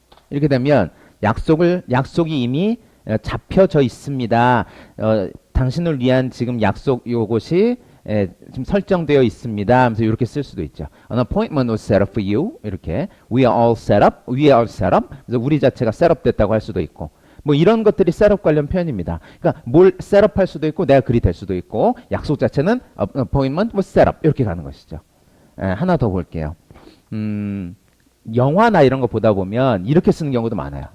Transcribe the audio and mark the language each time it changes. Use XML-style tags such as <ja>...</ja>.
<ko>이렇게 되면 약속이 이미 잡혀져 있습니다. 당신을 위한 지금 약속 요것이 지금 설정되어 있습니다. 하면서 이렇게 쓸 수도 있죠.</ko> <en>An appointment was set up for you. 이렇게 we are all set up. We are all set up.</en> <ko>그래서 우리 자체가 셋업 됐다고 할 수도 있고 뭐 이런 것들이 셋업 관련 표현입니다. 그러니까 뭘 셋업 할 수도 있고 내가 글이 될 수도 있고 약속 자체는</ko> <en>appointment was set up</en> <ko>이렇게 가는 것이죠. 하나 더 볼게요. 영화나 이런 거 보다 보면 이렇게 쓰는 경우도 많아요.</ko>